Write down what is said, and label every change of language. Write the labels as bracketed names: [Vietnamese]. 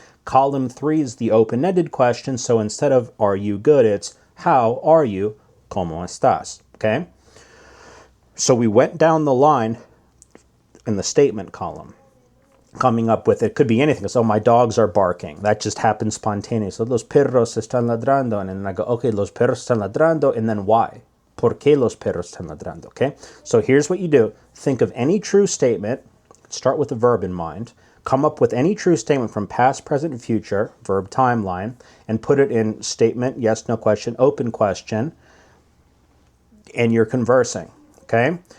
[English] Column 3 is the open-ended question. So instead of are you good, it's how are you? [Spanish] ¿Cómo estás? [English] Okay? So we went down the line in the statement column, coming up with, it could be anything. So my dogs are barking. That just happens spontaneously. [Spanish] Los perros están ladrando. [English] And then I go, okay, [Spanish] los perros están ladrando. [English] And then why? [Spanish] ¿Por qué los perros están ladrando? [English] Okay. So here's what you do. Think of any true statement. Start with the verb in mind. Come up with any true statement from past, present, and future, verb timeline, and put it in statement, yes, no question, open question, and you're conversing. Okay.